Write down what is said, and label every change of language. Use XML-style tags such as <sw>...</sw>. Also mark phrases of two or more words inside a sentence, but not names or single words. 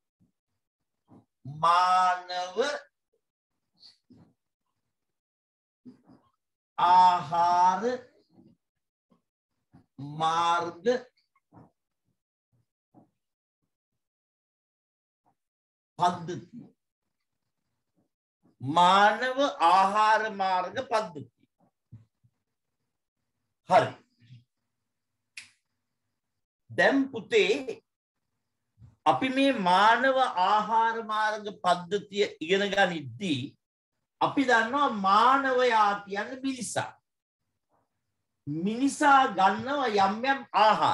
<si>මානව ආහාර මාර්ග පද්ධති මානව ආහාර මාර්ග පද්ධති හරි දැන් පුතේ අපි මේ මානව ආහාර මාර්ග පද්ධතිය ඉගෙන ගනිද්දී අපි දන්නවා මානවයා කියන්නේ මිනිසා. මිනිසා ගන්නවා යම් යම් ආහාර.</si>